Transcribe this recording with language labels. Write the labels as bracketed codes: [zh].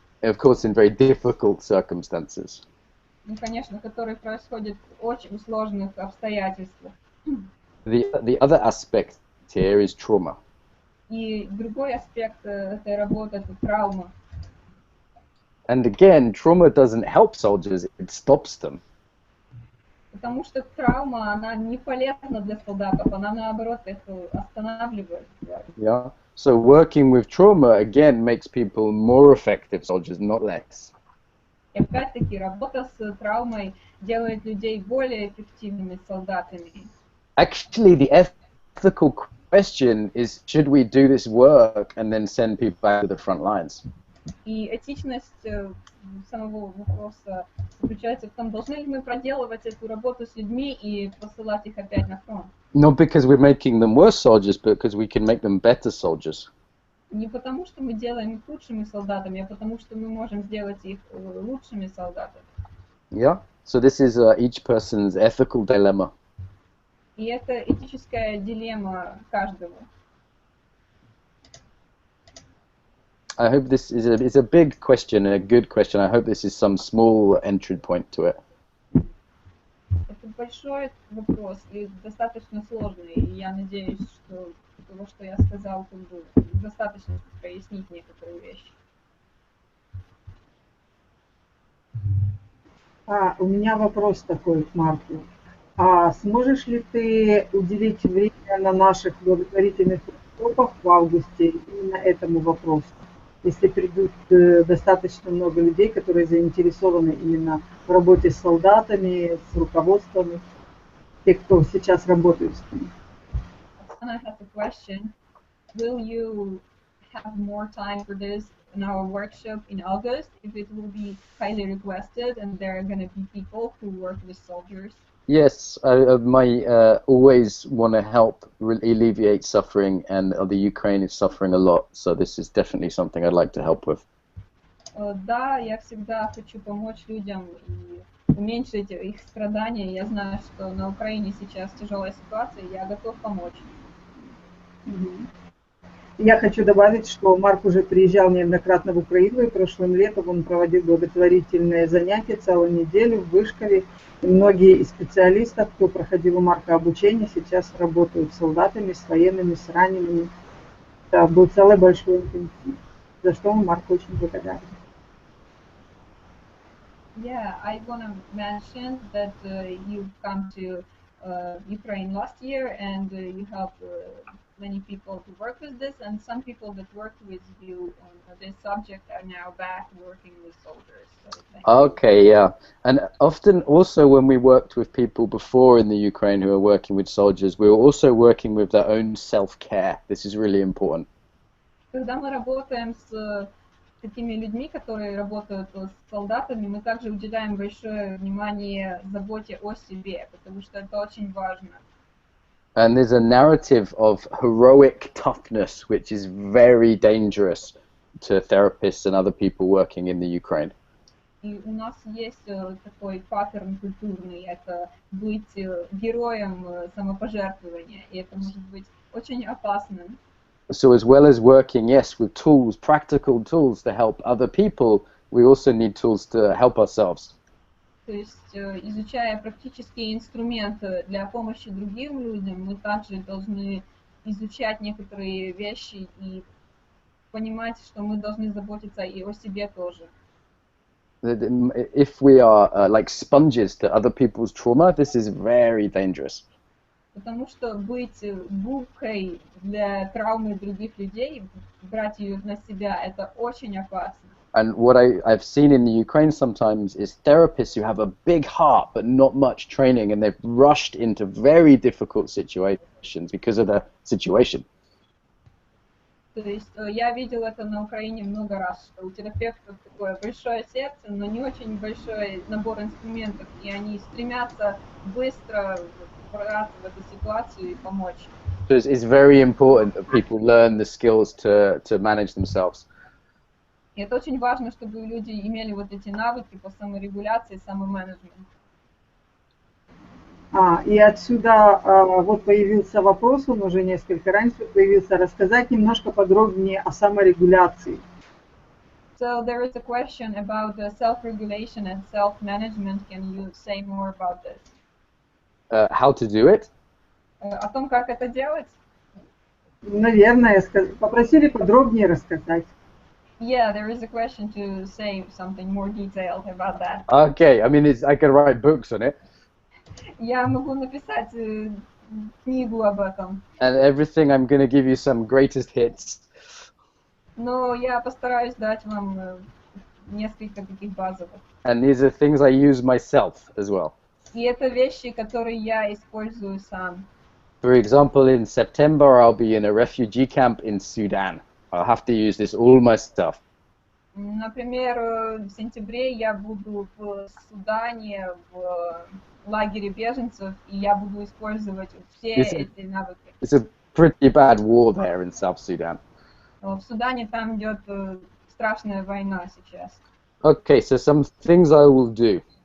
[en] Of course, in very difficult circumstances. [ru] Ну, конечно, который происходит в очень сложных обстоятельствах. [en] The other aspect here is trauma. [ru] И другой аспект этой работы это травма. [en] And again, trauma doesn't help soldiers; it stops them. [ru] Потому что травма, она не полезна для солдатов, она наоборот их останавливает. [en] Yeah. So working with trauma again makes people more effective soldiers, not less. [ru] И опять-таки работа с травмой делает людей более эффективными солдатами. [en] Actually, the ethical question is: should we do this work and then send people back to the front lines? [ru] И этичность самого вопроса заключается в том, должны ли мы проделывать эту работу с людьми и посылать их опять на фронт. [en] Not because we're making them worse soldiers, but because we can make them better soldiers. [ru] Не потому, что мы делаем их лучшими солдатами, а потому, что мы можем сделать их лучшими солдатами. [en] Yeah. So this is each person's ethical dilemma. [ru] И это этическая дилемма каждого. [en] I hope this is a big question and a good question. I hope this is some small entry point to it. [ru] Это большой вопрос и достаточно сложный. И я надеюсь, что того, что я сказал, как бы достаточно прояснить некоторые вещи. У меня вопрос такой к Марку. Сможешь ли ты уделить время на наших благотворительных workshopах в августе именно этому вопросу? Если придут достаточно много людей, которые заинтересованы именно в работе с солдатами, с руководством, те, кто сейчас работают с ними. [en] And I have a question. Will you have more time for this in our workshop in August if it will be highly requested and there are going to be people who work with soldiers? Yes, I always want to help alleviate suffering, and the Ukraine is suffering a lot, so this is definitely something I'd like to help with. [ru] Да, я всегда хочу помочь людям и уменьшить их страдания. Я знаю, что на Украине сейчас тяжелая ситуация, и я готов помочь. Я хочу добавить, что Марк уже приезжал неоднократно в Украину, и прошлым летом он проводил благотворительные занятия целую неделю в Вышкове. И многие из специалистов, кто проходил у Марка обучение, сейчас работают с солдатами, с военными, с ранеными. Это был целый большой интенсив, за что он Марк очень благодарен. [en] Yeah, I want to mention that you've come to Ukraine last year and you help many people to work with this, and some people that worked with you on this subject are now back working with soldiers. So thank you. Okay, yeah. And often also when we worked with people before in the Ukraine who are working with soldiers, we were also working with their own self-care. This is really important. [ru] Когда мы работаем с такими людьми, которые работают с солдатами, мы также уделяем большое внимание заботе о себе, потому что это очень важно. [en] And there's a narrative of heroic toughness, which is very dangerous to therapists and other people working in the Ukraine. [ru] И у нас есть такой паттерн культурный, это быть героем самопожертвования, и это может быть очень опасным. [en] So as well as working, yes, with tools, practical tools to help other people, we also need tools to help ourselves. [ru] То есть, изучая практические инструменты для помощи другим людям, мы также должны изучать некоторые вещи и понимать, что мы должны заботиться и о себе тоже. [en] If we are like sponges to other people's trauma, this is very dangerous. [ru] Потому что быть губкой для травмы других людей, брать ее на себя, это очень опасно. [en] And what I've seen in the Ukraine sometimes is therapists who have a big heart but not much training, and they've rushed into very difficult situations because of the situation. [ru] То есть я видел это на Украине много раз, что у терапевтов такое большое сердце, но не очень большой набор инструментов, и они стремятся быстро выбраться в эту ситуацию и помочь. [en] So it's very important that people learn the skills to manage themselves. [ru] И это очень важно, чтобы люди имели вот эти навыки по саморегуляции, самоменеджменту. И отсюда вот появился вопрос, он уже несколько раньше появился, рассказать немножко подробнее о саморегуляции. [en] So there is a question about the self-regulation and self-management. Can you say more about this? How to do it? [ru] О том, как это делать? Наверное, попросили подробнее рассказать. [en] Yeah, there is a question to say something more detailed about that. Okay, I mean, I can write books on it. [ru] Я могу написать книгу об этом. [en] And everything, I'm going to give you some greatest hits. [ru] Но я постараюсь дать вам несколько таких базовых. [en] And these are things I use myself as well. [ru] И это вещи, которые я использую сам. [en] For example, in September, I'll be in a refugee camp in Sudan. I'll have to use this all myself. [ru] Например, в сентябре я буду в Судане, в лагере беженцев, и я буду использовать все эти навыки. [en] It's a pretty bad war there in South Sudan. [ru] В Судане там идет страшная война сейчас. [en] Okay, so some things I will do.